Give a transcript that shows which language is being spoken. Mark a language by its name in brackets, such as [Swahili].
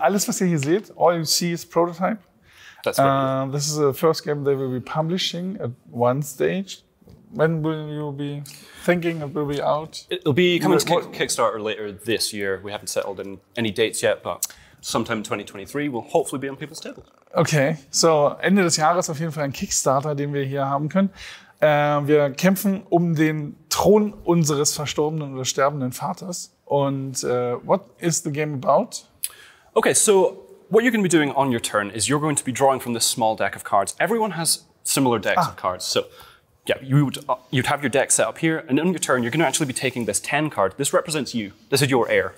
[German] Alles, was ihr hier seht, [English] all you see is prototype. That's right. This is the first game they will be publishing at one stage. When will you be thinking it will be out? It'll be coming to Kickstarter later this year. We haven't settled in any dates yet, but sometime in 2023 will hopefully be on people's tables. [German] Okay, so Ende des Jahres auf jeden Fall ein Kickstarter, den wir hier haben können. Wir kämpfen um den Thron unseres verstorbenen oder sterbenden Vaters. [English] Und what is the game about? Okay, so what you're going to be doing on your turn is you're going to be drawing from this small deck of cards. Everyone has similar decks of cards. So yeah, you'd have your deck set up here, and on your turn, you're going to actually be taking this 10 card. This represents you. This is your heir.